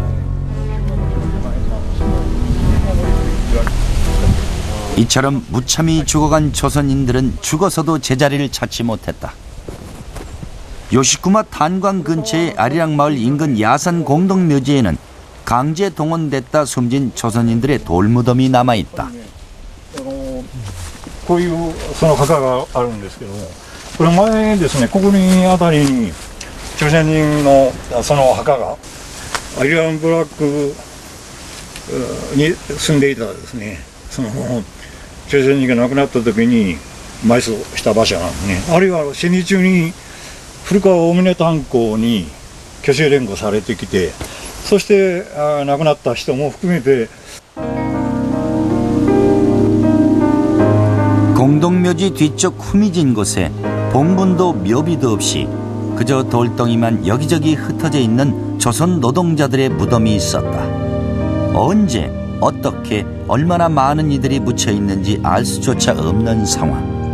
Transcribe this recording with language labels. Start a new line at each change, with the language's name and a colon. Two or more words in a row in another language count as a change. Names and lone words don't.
Korean: 이처럼 무참히 죽어간 조선인들은 죽어서도 제자리를 찾지 못했다. 요시쿠마 탄광 근처의 아리랑마을 인근 야산 공동묘지에는 강제 동원됐다 숨진 조선인들의 돌무덤이 남아있다.
Japanese: こういう墓があるんですけども、これ前ですね、ここにあたりに朝鮮人の墓がアリランブラックに住んでいたですね、朝鮮人が亡くなった時に埋葬した場所なんですね。あるいは戦時中に古川大峰炭鉱に虚勢連行されてきて、そして亡くなった人も含めて
Korean: 공동묘지 뒤쪽 후미진 곳에 봉분도 묘비도 없이 그저 돌덩이만 여기저기 흩어져 있는 조선 노동자들의 무덤이 있었다. 언제, 어떻게, 얼마나 많은 이들이 묻혀 있는지 알 수조차 없는 상황.